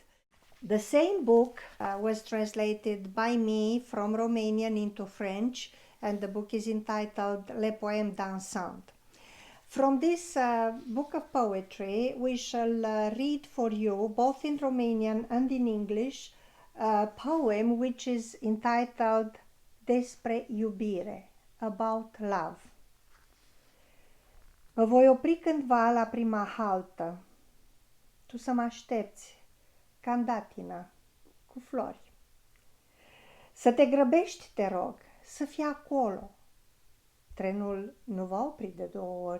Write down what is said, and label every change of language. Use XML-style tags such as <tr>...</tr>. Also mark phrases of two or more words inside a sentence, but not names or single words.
<en>The same book was translated by me from Romanian into French, and the book is entitled Les Poèmes Dansants. From this book of poetry, we shall read for you, both in Romanian and in English, a poem which is entitled Despre iubire, about love.</en> <ro>Mă voi opri cândva la prima haltă, tu să mă aștepți, ca în datină, cu flori. Să te grăbești, te rog, să fii acolo. Trenul nu va opri de 2 ori.</ro>